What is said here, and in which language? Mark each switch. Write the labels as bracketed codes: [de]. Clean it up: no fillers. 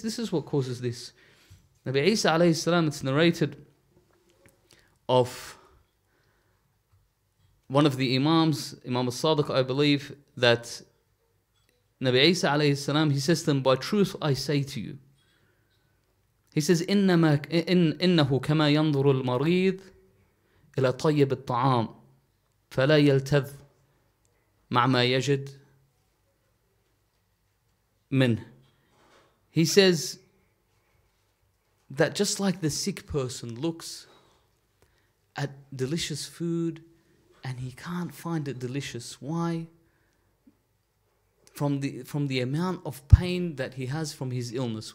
[en] This is what causes this. Nabi Isa alayhi salam, it's narrated of one of the Imams, Imam al-Sadiq, I believe, that Nabi Isa alayhi salam, he says to them, by truth I say to you. He says, [ar] إنه كما ينظر المريض إلى طيب الطعام فلا يلتذ مع ما يجد منه. [en] He says that just like the sick person looks at delicious food and he can't find it delicious. Why? From the amount of pain that he has from his illness.